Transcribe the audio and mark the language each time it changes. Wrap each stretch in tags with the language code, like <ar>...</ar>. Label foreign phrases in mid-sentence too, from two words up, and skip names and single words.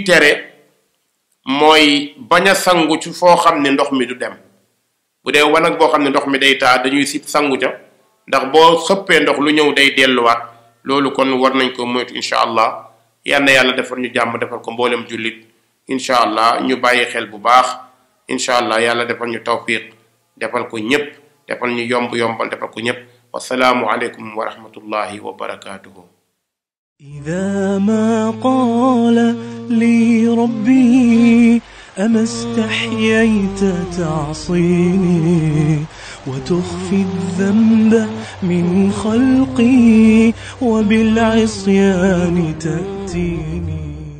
<wo>tere mooy bañ a sangu ci foo xam ne ndox mi du dem bu dee wanag boo xam ne ndox mi day taa dañuy sib sangu ca ndax boo xëppee ndox lu ñëw day delluwaat loolu kon war nañ ko moytu</wo> <ar>إن شاء الله</ar> <wo>yal na yàlla defal ñu jàmm defal ko mboolem jullit</wo> <ar>إن شاء الله</ar> <wo>ñu bàyyi xel bu baax</wo> <ar>إن شاء الله</ar> <wo>yàlla defal ñu tawfiq defal ko ñépp defal ñu yombal defal ko ñépp</wo> <ar>والسلام عليكم ورحمة الله وبركاته. إذا ما قال لي ربي أما استحييت تعصيني وتخفي الذنب من خلقي وبالعصيان تأتيني</ar>